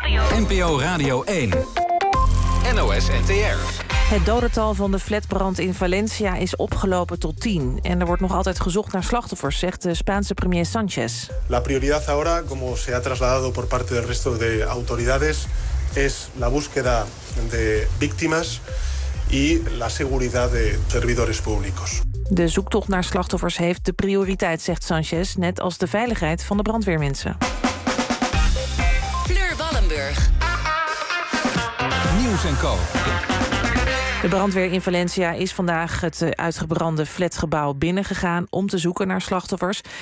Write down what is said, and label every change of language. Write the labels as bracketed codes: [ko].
[nl] NPO Radio 1. NOS NTR. Het dodental van de flatbrand in Valencia is opgelopen tot 10. En er wordt nog altijd gezocht naar slachtoffers, zegt de Spaanse premier Sanchez. [es] La prioridad ahora, como se ha trasladado por parte del resto de autoridades, es la búsqueda de víctimas y la seguridad de servidores públicos. [nl] De zoektocht naar slachtoffers heeft de prioriteit, zegt Sanchez, net als de veiligheid van de brandweermensen. Fleur Wallenburg. Nieuws en Co. De brandweer in Valencia is vandaag het uitgebrande flatgebouw binnengegaan om te zoeken naar slachtoffers.